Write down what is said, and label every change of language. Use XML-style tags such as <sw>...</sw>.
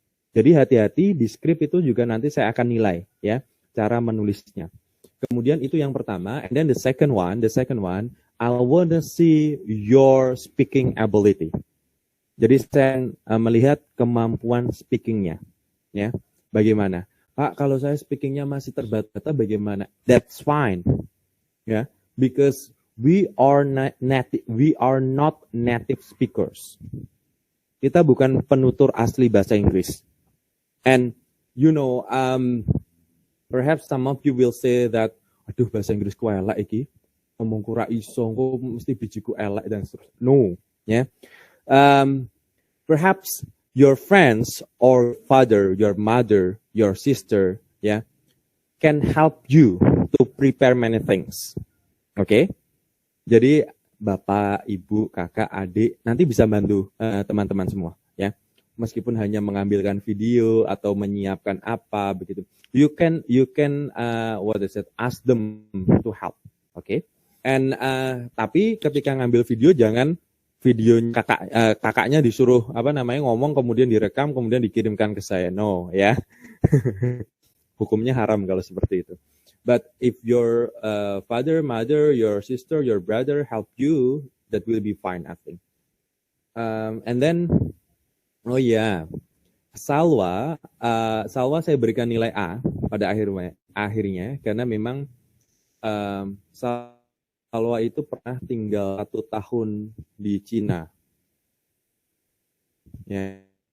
<id>Jadi hati-hati di skrip itu juga nanti saya akan nilai, ya, cara menulisnya. Kemudian itu yang pertama,</id> <en>and then the second one, I wanna see your speaking ability.</en> <id>Jadi saya melihat kemampuan speakingnya, ya. Bagaimana? Pak, kalau saya speakingnya masih terbata-bata, bagaimana?</id> <en>That's fine, ya, because we are not native speakers.</en> <id>Kita bukan penutur asli bahasa Inggris.</id> <en>And you know, perhaps some of you will say that,</en> <jv>aduh bahasa Inggrisku elek iki, ngomongku ra iso, engko mesti bijiku elek</jv> <en>dan seterusnya. No, ya. Perhaps your friends or father, your mother, your sister, yeah, can help you to prepare many things.</en> <id>Oke? Jadi bapak, ibu, kakak, adik nanti bisa bantu teman-teman semua, ya. Meskipun hanya mengambilkan video atau menyiapkan apa begitu.</id> <en>You can ask them to help. Oke?</en> <id>And tapi ketika ngambil video jangan videonya kakaknya disuruh ngomong kemudian direkam kemudian dikirimkan ke saya. No, ya. Hukumnya haram kalau seperti itu.</id> <en>But if your father, mother, your sister, your brother help you, that will be fine, I think.</en> <id>And then Salwa saya berikan nilai A pada akhirnya karena memang Salwa itu pernah tinggal 1 tahun di Cina. Ya.</id>